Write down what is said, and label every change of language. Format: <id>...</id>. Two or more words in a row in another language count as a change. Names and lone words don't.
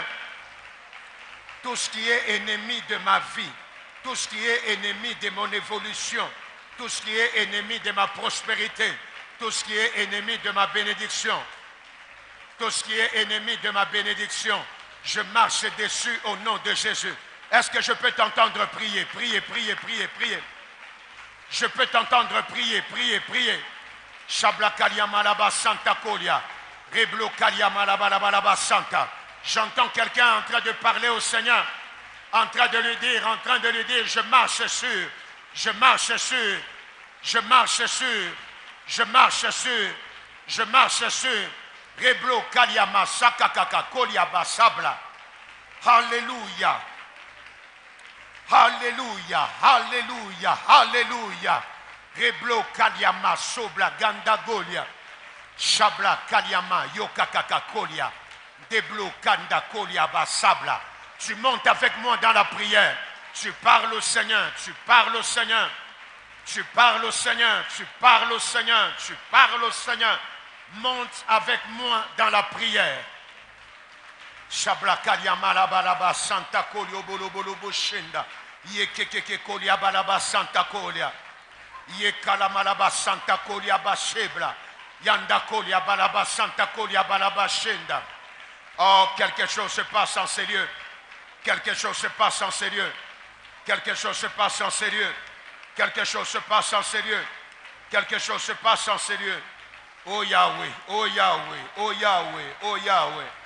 <fr>Tout ce qui est ennemi de ma vie, tout ce qui est ennemi de mon évolution, tout ce qui est ennemi de ma prospérité, tout ce qui est ennemi de ma bénédiction, tout ce qui est ennemi de ma bénédiction, je marche dessus au nom de Jésus. Est-ce que je peux t'entendre prier, prier, prier, prier, prier? Je peux t'entendre prier, prier, prier. Shablakalia malaba santa kolia. Reblo kalia malaba santa. J'entends quelqu'un en train de parler au Seigneur, en train de lui dire, je marche sur, je marche sur, je marche sur, je marche sur, je marche sur. Reblo kalia masaka kaka kolia basabla. Alléluia. Alléluia, alléluia, alléluia. Reblo kaliama sobla ganda golia. Shabla kaliama yokakaka kolia. Deblo kanda kolia basabla. Tu montes avec moi dans la prière. Tu parles au Seigneur, tu parles au Seigneur. Tu parles au Seigneur, tu parles au Seigneur, tu parles au Seigneur. Monte avec moi dans la prière. Shablakalia malabalaba santa kolio bolobolobo shenda. Ye kekeke kolia balaba santa kolia. Ye kalamalaba santa kolia bashebla. Yanda kolia balaba santa kolia balaba shenda. Oh, quelque chose se passe en ces lieux. Quelque chose se passe en ces lieux. Quelque chose se passe en ces lieux. Quelque chose se passe en ces lieux. Quelque chose se passe en ces lieux. Oh Yahweh, oh Yahweh, oh Yahweh, oh Yahweh.</fr>